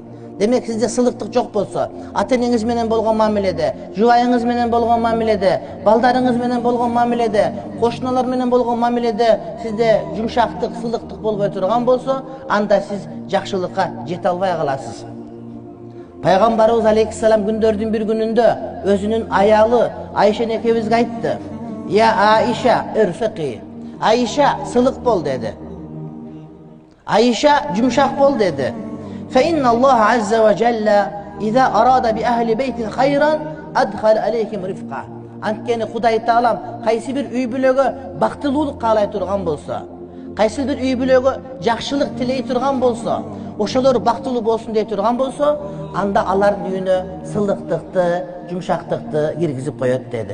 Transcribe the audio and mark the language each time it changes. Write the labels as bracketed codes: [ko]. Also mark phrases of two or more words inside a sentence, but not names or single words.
[ky] Демек сизде сылыктык жок болсо, ата-энеңиз менен болгон мамиледе, жубайыңыз менен болгон мамиледе, балдарыңыз менен болгон мамиледе, кошуналар менен болгон мамиледе сизде жумшактык, сылыктык болбой турган болсо, анда сиз жакшылыкка жете албай каласыз. Пайгамбарыбыз алейхиссалам күндөрдүн бир күнүндө өзүнүн аялы Айша экебизге айтты: [ar] "يا عائشة، ارفقي. [ky] Айша, сылык бол" деди. Айша, жумшак бол деди. [ar] فإن الله عز وجل إذا أراد بأهل بيت خيرا أدخل عليهم الرفق. [ky] Анткени Кудай Таалам кайсы бир үй бүлөгө бактылуулук каалай турган болсо, кайсы бир үй бүлөгө жакшылык тилей турган болсо, ошолор бактылуу болсун дей турган болсо, анда алардын үйүнө сылыктыкты, жумшактыкты киргизип коет деди.